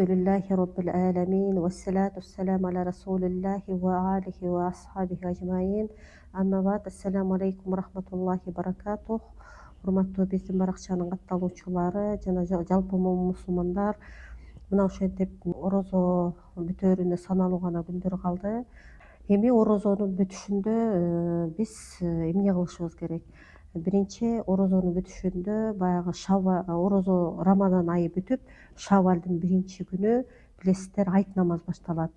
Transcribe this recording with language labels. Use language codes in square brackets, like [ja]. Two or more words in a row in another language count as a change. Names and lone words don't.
[ar] الحمد لله رب العالمين. والصلاة والسلام على رسول الله وآله وأصحابه أجمعين. أما بعد. السلام عليكم ورحمة الله وبركاته. [ky] Hurmattуу биздин баракчанын катталуучулары жана жалпы мусулмандар, мына ошентип орозо бүтөөрүнө саналуу гана күндөр калды. Эми орозонун бүтүшүндө биз эмне кылышыбыз керек? Биринчи, орозонун бүтүшүндө баягы орозо Рамадан айы бүтүп, Шаввалдын биринчи күнү билесиздер, айт намаз башталат.